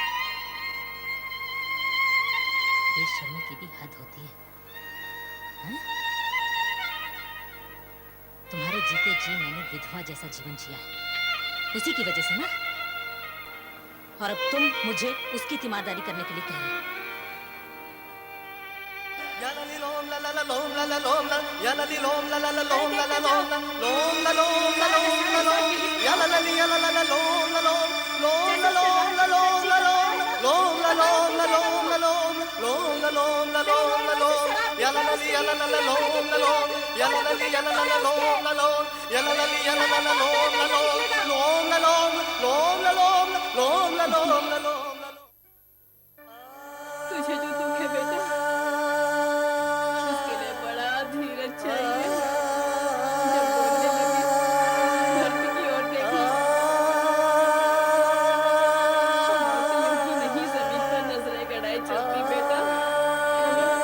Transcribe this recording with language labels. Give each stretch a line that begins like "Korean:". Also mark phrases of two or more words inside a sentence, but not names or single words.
Hindi: बेशर्मी की भी हद होती है, हैं? तुम्हारे जीते जी मैंने विधवा जैसा जीवन जिया है, उसी की वजह से ना। और अब तुम मुझे उसकी तीमारदारी करने के लिए कह रहे हो। या ला ली लोम ला ला ला लोम ला ला लोम ला या ला ली लोम ला ला ला लोम ला ला लोम ला लोम ला लोम ला लोम ला लोम या ला ला ली या ला ला ला लोम ला लोम लोम ला लोम ला लोम ला लोम लोम ला लोम ला लोम ला लोम लोम ला लोम ला लोम ला लोम या ला ला ली या ला ला ला लोम ला लोम या ला ला ली या ला ला ला लोम ला लोम या ला ला ली या ला ला ला लोम ला लोम लोम ला लोम लोम ला लोम लोम ला लोम ला लोम। तुझे जो दुख है बेटा, उसके लिए बड़ा धीरज चाहिए। जब बोलने लगी, धरती की ओर देखी, मौत यूं ही नहीं जमीन पर नजरें गड़ाए चलती बेटा।